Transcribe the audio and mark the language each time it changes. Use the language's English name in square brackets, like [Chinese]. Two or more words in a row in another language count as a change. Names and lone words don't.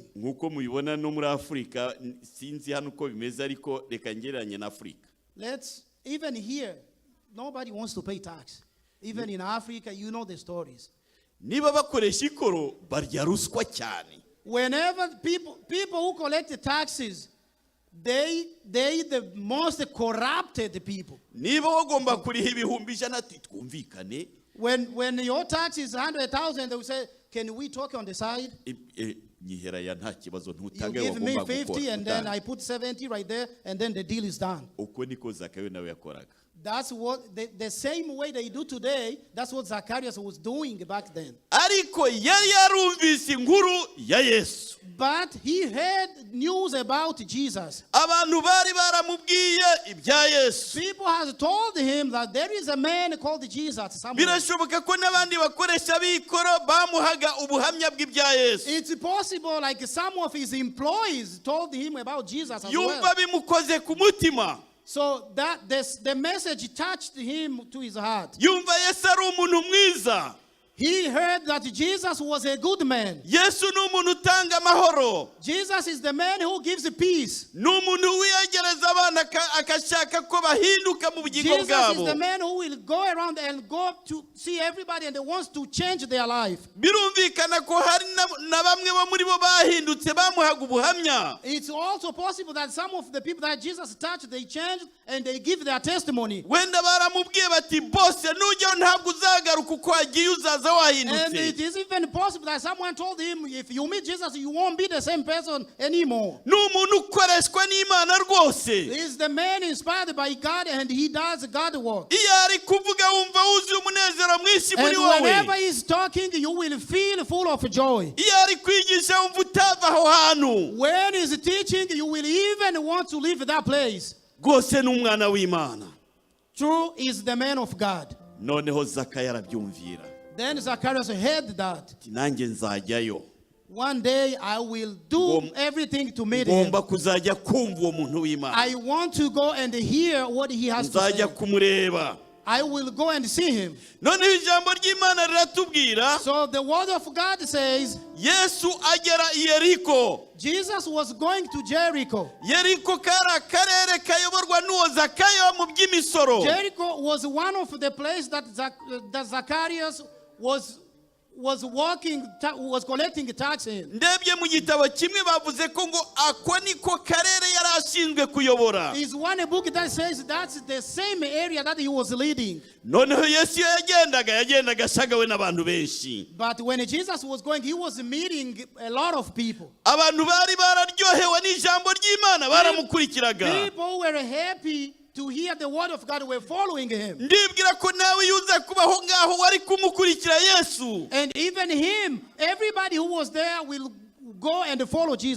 [Kinyarwanda] Nk'uko mubibona no muri Afurika, sinzi hano uko bimeze ariko reka ngereranye na Afurika. [English] Even here, nobody wants to pay tax. Even in Africa, you know the stories. [Kinyarwanda] Niba bakoresha ikoro barya ruswa cyane. [English] Whenever people who collect the taxes, they the most corrupted people. [Kinyarwanda] Niba wagomba kuriha ibihumbi ijana twumvikane. [English] When your tax is 100,000, they will say, "Can we talk on the side? [Kinyarwanda] Nyihera ya nta kibazo [English] You [Kinyarwanda] ntutange [English] give me [Kinyarwanda] wagomba [English] 50, and then [Kinyarwanda] gukora. [English] I put 70 right there, and then the deal is done." [Kinyarwanda] Uko niko Zakayo nawe yakoraga. [English] That's what the same way they do today. That's what Zacharias was doing back then. [Kinyarwanda] Ariko yari yarumvise inkuru ya Yesu. [English] But he heard news about Jesus. [Kinyarwanda] Abantu bari baramubwiye ibya Yesu. [English] People has told him that there is a man called Jesus somewhere. [Kinyarwanda] Birashoboka ko n'abandi bakoresha b'ikoro bamuhaga ubuhamya bw'ibya Yesu. [English] It's possible like some of his employees told him about Jesus as [Kinyarwanda] Yumva [English] well. [Kinyarwanda] bimukoze ku mutima. [English] So the message touched him to his heart. [Kinyarwanda] Yumva Yesu ari umuntu mwiza. [English] He heard that Jesus was a good man. [Kinyarwanda] Yesu ni umuntu utanga amahoro. [English] Jesus is the man who gives peace. [Kinyarwanda] Ni umuntu wiyegereza abana akashaka ko bahinduka mu bugingo [English] Jesus is [Kinyarwanda] bwabo. [English] the man who will go around and go to see everybody and wants to change their life. [Kinyarwanda] Birumvikana ko hari na bamwe bo muri bo bahindutse bamuhaga ubuhamya. [English] It's also possible that some of the people that Jesus touched, they changed and they give their testimony. [Kinyarwanda] Wenda baramubwiye bati bose nujyaho ntabwo uzagaruka uko wagiye uzaza [English] And [Kinyarwanda] wahindutse. [English] it is even possible that someone told him, if you meet Jesus, you won't be the same person anymore. [Kinyarwanda] Ni umuntu ukoreshwa n'Imana rwose. [English] He is the man inspired by God and he does God work. [Kinyarwanda] Iyo ari kuvuga wumva wuzuye umunezero mwinshi muri [English] And whenever [Kinyarwanda] wowe. [English] he's talking, you will feel full of joy. [Kinyarwanda] Iyo ari kwigisha wumva utava aho hantu. [English] When he's teaching, you will even want to leave that place. [Kinyarwanda] Rwose ni umwana w'Imana. [English] True is the man of God. [Kinyarwanda] Noneho Zakayo arabyumvira. [English] Then Zacharias heard that. [Kinyarwanda] Ati nanjye nzajyayo. [English] One day I will do everything to meet him. [Kinyarwanda] Ngomba kuzajya kumva uwo muntu w'Imana. [English] I want to go and hear what he has to say. [Kinyarwanda] Nzajya kumureba. [English] I will go and see him. [Kinyarwanda] Noneho ijambo ry'Imana riratubwira. [English] So the word of God says, [Kinyarwanda] Yesu agera i Yeriko. [English] Jesus was going to Jericho. [Kinyarwanda] Yeriko kari akarere kayoborwa n'uwo Zakayo mu by'imisoro. [English] Jericho was one of the places that Zacharias was collecting tax in. [Kinyarwanda] Ndebye mu gitabo kimwe bavuze ko ngo ako niko karere yari ashinzwe kuyobora. [English] Is one book that says that's the same area that he was leading. [Kinyarwanda] Noneho Yesu yagendaga ashagawe n'abantu benshi. [English] But when Jesus was going, he was meeting a lot of people. [Kinyarwanda] Abantu bari bararyohewe n'ijambo ry'Imana baramukurikiraga. [English] People were happy to hear the word of God, were following him. [Kinyarwanda] Ndibwira ko nawe yuza kubaho ngaho wari kumukurikira Yesu. [English] And even him, everybody who was there go and follow Jesus.